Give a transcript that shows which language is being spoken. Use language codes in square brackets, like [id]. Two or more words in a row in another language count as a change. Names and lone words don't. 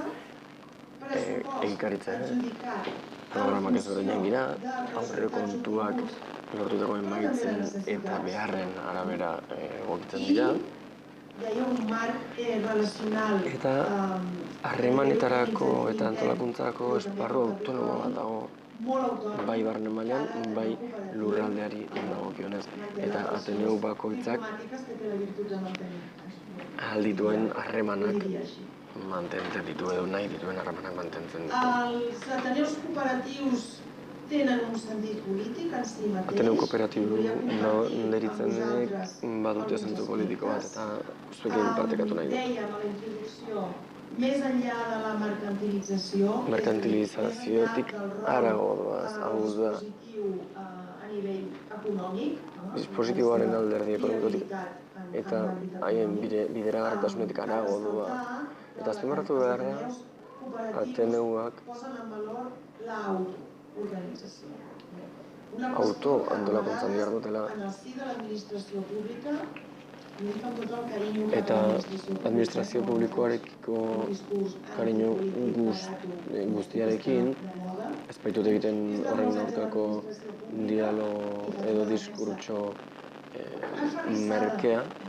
[eu] Egikaritzen programak ezberdinak dira, aurrekontuak lortutako emaitzen eta beharren arabera egokitzen dira, Eta harremanetarako eta antolakuntzako esparru autonomo bat dago, bai barne mailan, bai lurraldeari dagokionez. Eta Ateneu bakoitzak ahal dituen harremanak mantentzen ditu edo nahi dituen harremanak mantentzen ditu. [ca] Els Ateneus cooperatius tenen un sentit polític en si mateix. [eu] Ateneu kooperatibu deritzenek badute zentzu politiko bat eta zuekin partekatu nahi dut. [ca] Dèiem a la introducció, més enllà de la mercantilització, [eu] Merkantilizaziotik harago doaz, hau da. [ca] a nivell econòmic, [eu] Dispositiboaren alderdi ekonomikotik eta haien bideragarritasunetik harago doa. Eta azpimarratu behar da, Ateneuak auto-antolakuntzan dihardutela eta administrazio publikoarekiko kariño guztiarekin ez baitut egiten horren aurkako dialogo edo diskurtso merkea.